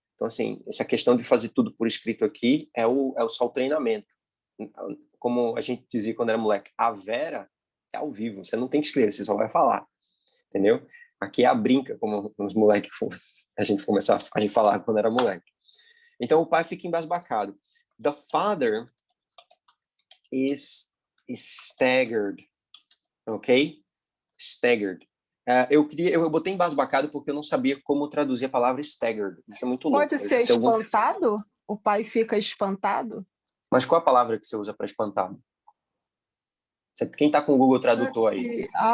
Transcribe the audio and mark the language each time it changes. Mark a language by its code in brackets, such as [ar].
[pt] Então, assim, essa questão de fazer tudo por escrito aqui é só o treinamento. Como a gente dizia quando era moleque, a Vera é ao vivo, você não tem que escrever, você só vai falar, entendeu? Aqui é a brinca, como os moleques a gente começava a falar quando era moleque. Então, o pai fica embasbacado. [en] The father is staggered, ok? Staggered. [pt] Eu botei embasbacado porque eu não sabia como traduzir a palavra staggered. Isso é muito louco. Pode ser espantado? O pai fica espantado? Mas qual a palavra que você usa para espantado? Quem está com o Google Tradutor aí?